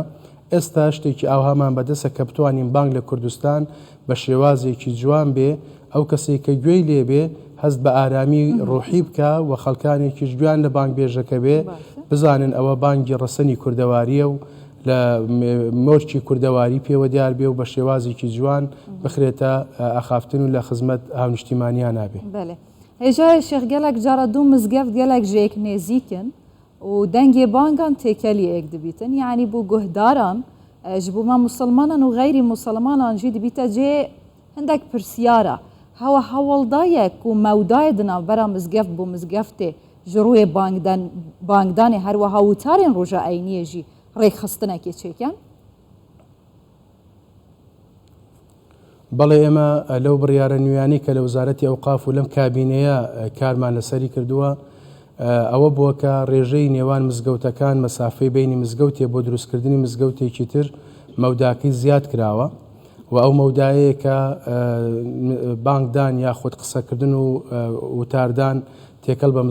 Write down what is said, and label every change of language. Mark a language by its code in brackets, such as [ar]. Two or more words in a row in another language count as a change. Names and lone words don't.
[ckb] ئێستا شتێکی ئاوهامان بەدەستە کە بتوانین بانگ لە کوردستان بە شێوازێکی جوان بێ ئەو کەسێک کە گوێی لێبێ هەست بە ئارامی ڕوحی بکە و خەڵکانێکیش گویان لە بانگ بێژەکە بێ بزانن ئەوە بانگی ڕەسەنی کوردەواریە و لە مۆرکی کوردەواری پێوە دیار بێ و بە شێوازێکی جوان بخرێتە ئاخافتن و لە خزمەت هاونیشتیمانیان نابێ. [ku] هێژای شێخ گەلێک جارە دوو مزگەفت گەلێک ژێک نێزیکن و دەنگێ بانگان تێکەلی یەک دەبیتن یعنی بوو گوهداران ji bo me musilmanan û غەیری musilmanan jî dibîte cê hindek pirsiyara hewa hewoldayek û mewdayê di navbera mizgeft bû mizgeftê ji rûyê bangdanê her wiha wîtarên roja eyniyê jî rêkxistinekê çêken [ckb] بەڵێ ئێمە لەو بڕیارە نوێیانەی کە لە وزارەتی ئەوقاف و لەم کابینەیە کارمان لەسەری کردووە ئەوە بووە کە ڕێژەی نێوان مزگەوتەکان مەسافەی بینی مزگەوتێ بۆ دروستکردنی مزگەوتێکی تر مەوداکەی زیاد کراوە و ئەو مەودایەیە کە بانگدان یاخود قسەکردن و وتاردان تێکەڵ بە